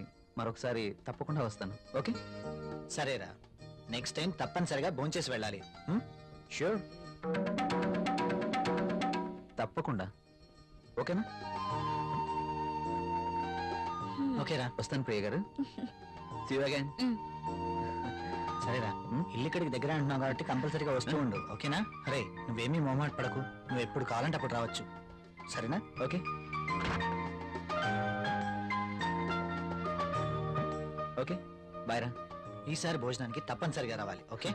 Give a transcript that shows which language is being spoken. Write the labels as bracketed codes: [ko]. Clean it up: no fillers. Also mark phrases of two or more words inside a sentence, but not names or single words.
[te] మరొకసారి తప్పకుండా వస్తాను. ఓకే సరేరా, [en] next time [te] తప్పనిసరిగా భోజనం చేసి వెళ్ళాలి. ష్యూర్, తప్పకుండా. ఓకేనా? ఓకేరా, వస్తాను ప్రియ గారు. [en] See you again. [te] సరేరా ఇల్లు ఇక్కడికి దగ్గర అంటున్నావు కాబట్టి కంపల్సరీగా వస్తూ ఉండు, ఓకేనా? అరే నువ్వేమీ మొహమాట పడకు, నువ్వు ఎప్పుడు కావాలంటే అప్పుడు రావచ్చు, సరేనా? [en] okay okay bye రా. [te] ఈసారి భోజనానికి తప్పనిసరిగా రావాలి, ఓకే?